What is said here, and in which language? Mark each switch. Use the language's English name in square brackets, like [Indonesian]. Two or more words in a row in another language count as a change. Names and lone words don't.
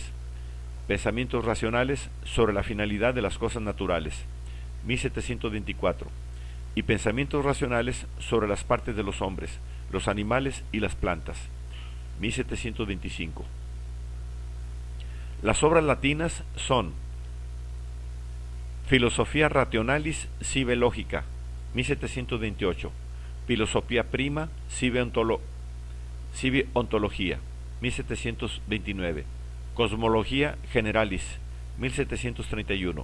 [Spanish] Pensamientos racionales sobre la finalidad de las cosas naturales, 1724. Y pensamientos racionales sobre las partes de los hombres, los animales y las plantas, 1725. Las obras latinas son Filosofia Rationalis sive Logica, 1728. Filosofía Prima sive Ontología, 1729. Cosmología Generalis, 1731.